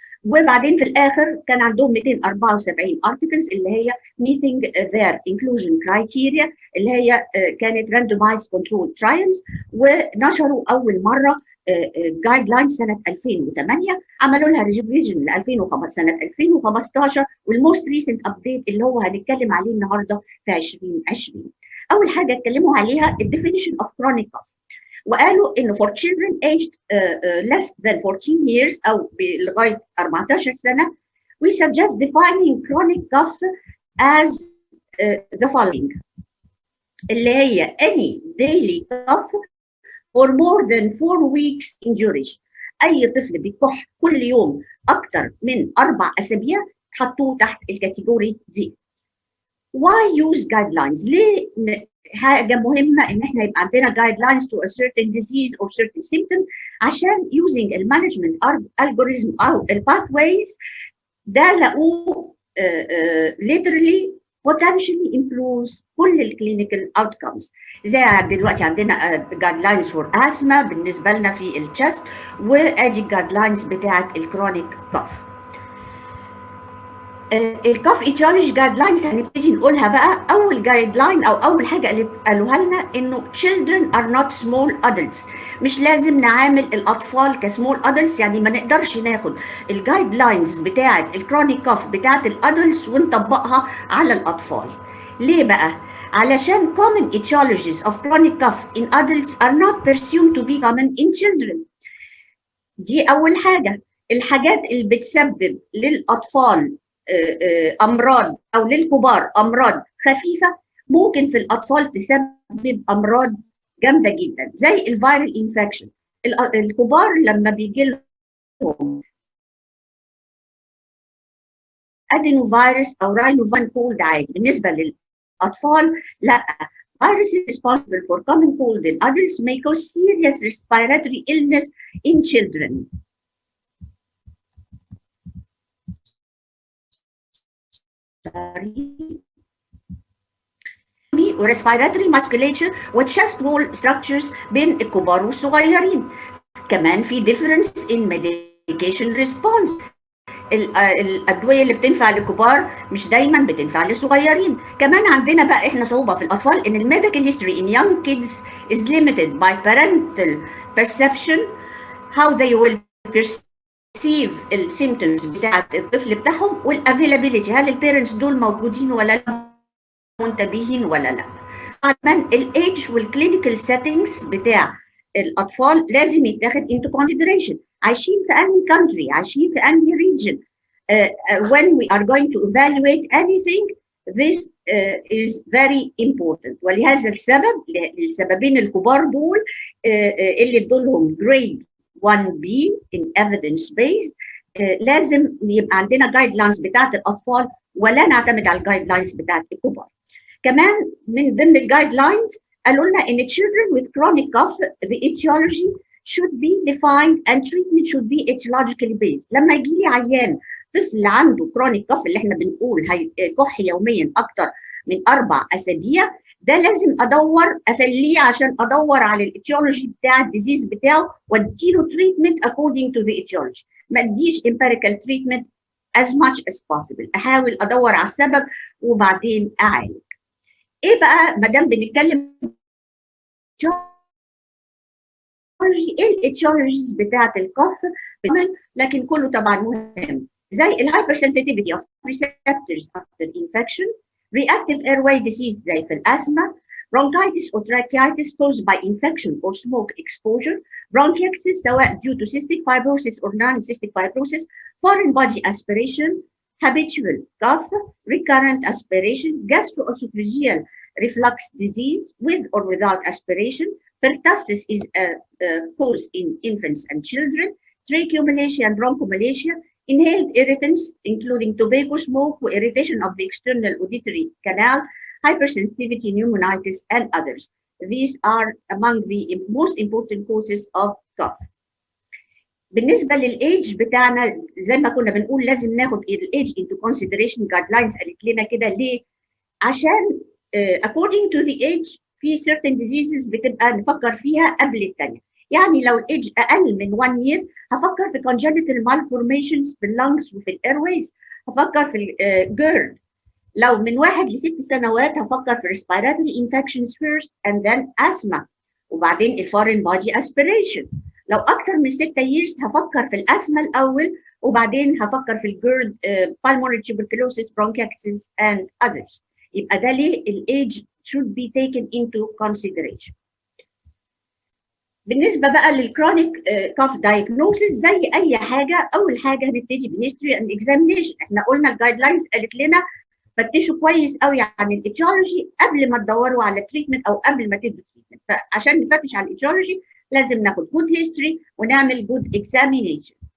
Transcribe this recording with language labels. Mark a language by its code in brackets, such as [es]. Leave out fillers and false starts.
[ar] وبعدين في الاخر كان عندهم 274 ارتكلز اللي هي [en] meeting their inclusion criteria، [ar] اللي هي كانت [en] randomized controlled trials، [ar] ونشروا اول مره جايد لاين سنه 2008، عملوا لها ريفيجن سنه 2015، والموست ريسنت ابديت اللي هو هنتكلم عليه النهارده في 2020. اول حاجه اتكلموا عليها [en] الديفينيشن of chronic cough، وقالوا انه for children aged less than 14 years [ar] او لغايه 14 سنه [en] we suggest defining chronic cough as the following، اللي هي any daily cough for more than 4 weeks in duration. [ar] اي طفل بيكح كل يوم اكتر من 4 اسابيع حطوه تحت الكاتيجوري دي. [en] Why use guidelines؟ [ar] ليه حاجه مهمه ان احنا يبقى عندنا [en] guidelines to a certain disease or certain symptom؟ عشان using المانجمنت algorithm او الباثويز ده لقوه literally potentially improves كل الكلينيكال outcomes. [ar] زي دلوقتي عندنا [en] guidelines for asthma [ar] بالنسبه لنا في الشست، وادي guidelines بتاعه الكرونيك كاف. الكاف ايتيولوجي جايد لاينز هنبتدي نقولها بقى. اول جايد لاين او اول حاجه اللي قالوها لنا انه [en] children are not small adults، [ar] مش لازم نعامل الاطفال كسمول ادلتس، يعني ما نقدرش ناخد الجايد لاينز بتاعه الكرونيك كاف بتاعه الادلتس ونطبقها على الاطفال. ليه بقى؟ علشان [en] common etiologies of chronic cough in adults are not presumed to be common in children. [ar] دي اول حاجه. الحاجات اللي بتسبب للاطفال امراض او للكبار امراض خفيفه ممكن في الاطفال تسبب امراض جامده جدا، زي الفيرال انفكشن. الكبار لما بيجي لهم ادينو فيروس او راينو فان كولد عادي، بالنسبه للاطفال لا. [en] Viruses responsible for common cold in adults may cause serious respiratory illness in children. وريسبيراتوري musculature وتشست wall structures [ar] بين الكبار والصغيرين. كمان في ديفرنس ان ميديكيشن ريسبونس، الادويه اللي بتنفع للكبار مش دايما بتنفع للصغيرين. كمان عندنا بقى احنا صعوبه في الاطفال ان الميديكال هيستوري ان يونج كيدز [en] is limited by parental perception how they will perceive [ar] السيمتومز بتاعت الطفل بتاعهم، والافيلابيلتي هل البيرنتس دول موجودين ولا لا، منتبهين ولا لا. كمان الايدج والكلينيكال سيتنجز بتاع الاطفال لازم يتاخد [en] into consideration. [ar] عايشين في انهي country، عايشين في انهي region. [en] When we are going to evaluate anything this is very important. [ar] ولهذا السبب السببين الكبار دول اللي ادولهم [en] grade 1B in evidence based [ar] لازم يبقى عندنا جايد لاينز بتاعت الاطفال ولا نعتمد على الجايد لاينز بتاعت الكبار. كمان من ضمن الجايد لاينز قالوا لنا ان [en] children with chronic cough the etiology should be defined and treatment should be etiologically based. [ar] لما يجي لي عيان طفل عنده chronic cough اللي احنا بنقول هيكح يوميا اكتر من 4 اسابيع، ده لازم ادور افليه عشان ادور على الايتيولوجي بتاع الديزيز بتاعه واديله تريتمنت [en] according to the etiology. [ar] ما اديش [en] empirical treatment as much as possible. [ar] احاول ادور على السبب وبعدين اعالج. ايه بقى ما دام بنتكلم ايه الاتشارجز بتاعه الكف لكن كله طبعا مهم، زي الهايبر [en] sensitivity of receptors after infection، reactive airway disease [ar] زي في الاسثما، [en] bronchitis or tracheitis caused by infection or smoke exposure، bronchiectasis سواء due to cystic fibrosis or non-cystic fibrosis، foreign body aspiration، habitual cough، recurrent aspiration، gastroesophageal reflux disease with or without aspiration، pertussis is a cause in infants and children، tracheomalacia and bronchomalacia، inhaled irritants including tobacco smoke irritation of the external auditory canal، hypersensitivity, pneumonitis, and others. These are among the most important causes of cough. [ar] بالنسبه للايدج بتاعنا زي ما كنا بنقول لازم ناخد الايدج [en] into consideration. [ar] guidelines قالت لنا كده ليه؟ عشان [en] according to the age [ar] في certain diseases بتبقى نفكر فيها قبل الثانيه. يعني لو الايدج اقل من 1 year هفكر في [en] congenital malformations [ar] في اللنجز وفي الايرويز، هفكر في الجيرد. لو من 1 ل6 سنوات هفكر في [en] respiratory infections first and then asthma [ar] وبعدين الفورين body aspiration. لو اكثر من 6 years هفكر في الاسثما الاول وبعدين هفكر في الجيرد [en] pulmonary tuberculosis bronchitis and others. [ar] يبقى ده ليه الايدج [en] should be taken into consideration. [ar] بالنسبه بقى للكرونيك كاف دايجنوسيس زي اي حاجه، اول حاجه هنبتدي بهيستوري اند اكزامينيشن. احنا قلنا الجايد لاينز قالت لنا فتشوا كويس قوي عن الاتيولوجي قبل ما تدوروا على تريتمنت او قبل ما تدوا تريتمنت. فعشان نفتش على الاتيولوجي لازم ناخد جود هيستوري ونعمل جود اكزامينيشن.